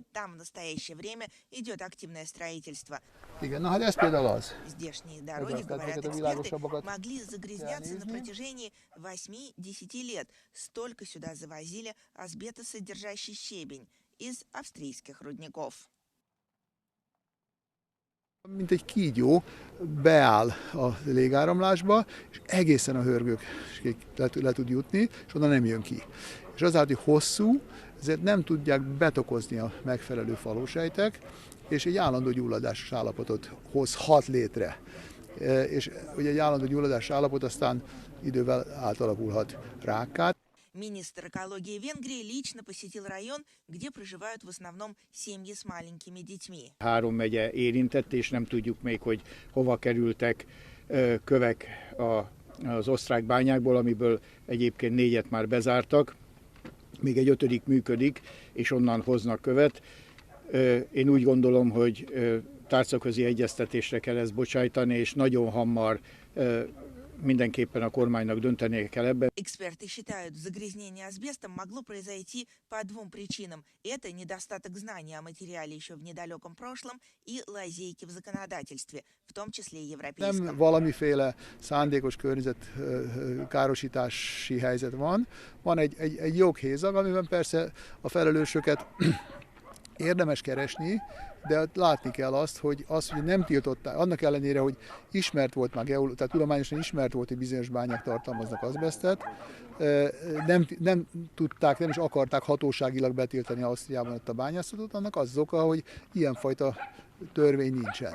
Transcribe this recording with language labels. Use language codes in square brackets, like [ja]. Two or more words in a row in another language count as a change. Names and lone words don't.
[ru] Там в настоящее время идет активное строительство. Здешние дороги, говорят эксперты, могли загрязняться на протяжении 8-10 лет. Столько сюда завозили асбестосодержащий щебень из австрийских рудников. [hu] Mint egy kígyó beáll a légáramlásba, és egészen a hörgőkig le tud jutni, és onnan nem jön ki. És azáltal, hogy hosszú, ezért nem tudják betokozni a megfelelő falósejtek, és egy állandó gyulladásos állapotot hozhat létre. És ugye egy állandó gyulladásos állapot aztán idővel átalakulhat rákká. [ru] Министр экологии Венгрии lично посетил район, где проживают в основном семьи с маленькими детьми. [hu] 3 megye érintett, és nem tudjuk még, hogy hova kerültek kövek az osztrák bányákból, amiből egyébként 4-et már bezártak. Még egy 5. működik, és onnan hoznak követ. Én úgy gondolom, hogy tárcaközi egyeztetésre kell ezt bocsájtani, és nagyon hamar mindenképpen a kormánynak döntenie kell ebben. [ru] Эксперты считают, загрязнение асбестом могло произойти по 2 причинам. Это недостаток знания о материале еще в недалеком прошлом и лазейки в законодательстве, в том числе и европейском. [hu] Nem valamiféle szándékos környezetkárosítási helyzet van. Van egy joghézag, amiben persze a felelősöket érdemes keresni, de látni kell azt, hogy nem tiltották, annak ellenére, hogy ismert volt már, tehát tudományosan ismert volt, hogy bizonyos bányák tartalmaznak azbesztet, nem tudták, nem is akarták hatóságilag betiltani Ausztriában ott a bányászatot, annak az oka, hogy ilyenfajta törvény nincsen.